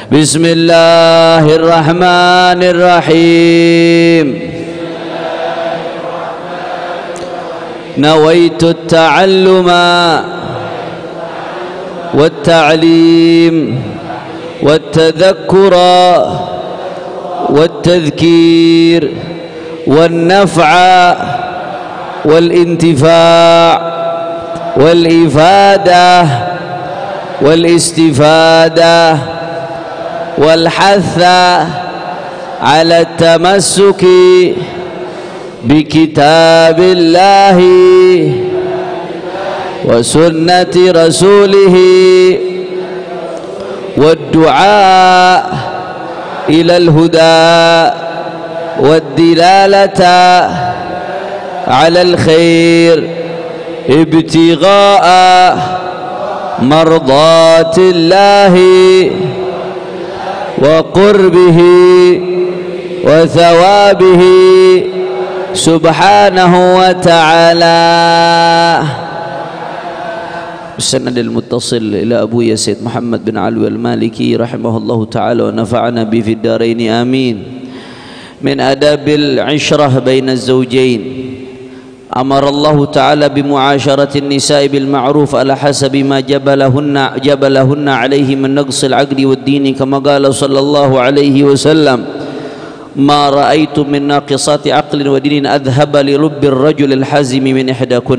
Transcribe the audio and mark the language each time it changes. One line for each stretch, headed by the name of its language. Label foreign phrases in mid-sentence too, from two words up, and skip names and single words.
Arabic: Bismillahirrahmanirrahim. نويت التعلم والتعليم والتذكر والتذكير والنفع والانتفاع والإفادة والاستفادة والحث على التمسك بكتاب الله وسنة رسوله والدعاء إلى الهدى والدلالة على الخير ابتغاء مرضاة الله وقربه وثوابه سبحانه وتعالى. السند المتصل إلى أبويا سيد محمد بن علوي المالكي رحمه الله تعالى ونفعنا به في الدارين آمين. من آداب العشرة بين الزوجين أمر الله تعالى بمعاشرة النساء بالمعروف على حسب ما جبلهن عليه من نقص العقل والدين كما قال صلى الله عليه وسلم ما رأيت من ناقصات عقل ودين أذهب للب الرجل الحازم من إحداكن.